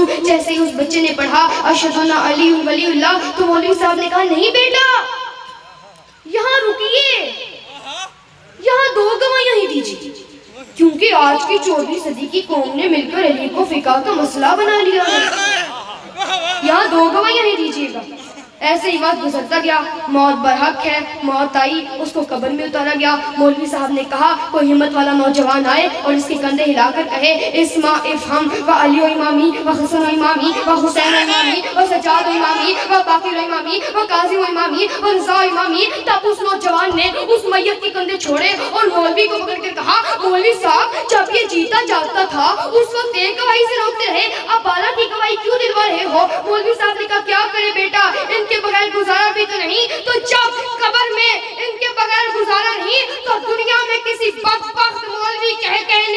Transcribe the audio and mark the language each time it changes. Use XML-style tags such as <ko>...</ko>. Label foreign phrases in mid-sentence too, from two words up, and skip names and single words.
<ur>جیسے ہی اس بچے نے پڑھا</ur> <ar>اشہد ان علی ولی اللہ</ar> <ur>تو مولوی صاحب نے کہا نہیں بیٹا یہاں رکیے، یہاں 2 گواہیاں ہی دیجیے، کیونکہ آج کی 14ویں صدی کی قوم نے مل کر علی کو فقہ کا مسئلہ بنا لیا ہے، یہاں 2 گواہیاں ہی دیجیے گا۔ ایسے ہی وقت گزرتا گیا، موت برحق ہے، موت آئی، اس کو قبر میں اتارا گیا۔ مولوی صاحب نے کہا کوئی ہمت والا نوجوان آئے اور اس کے کندھے ہلا کر کہے</ur> <ar>اسما افہم و علی و امامی و حسن و امامی و حسین و امامی و سجاد و امامی و باقر و امامی و قاظم و امامی و رضا و امامی۔</ar> <ur>تب اس نوجوان نے اس میت کے کندھے چھوڑے اور مولوی کو پکڑ کر کہا مولوی صاحب جب یہ جیتا جاگتا تھا اس وقت ایک گواہی سے روکتے رہے، اب بالا کی گواہی کیوں دلوا رہے ہو؟ مولوی صاحب نے کہا کیا کرے بیٹا، ان کے بغیر گزارا بھی تو نہیں، تو جب قبر میں ان کے بغیر گزارا نہیں تو دنیا میں کسی بدبخت مولوی کہہ کے</ur>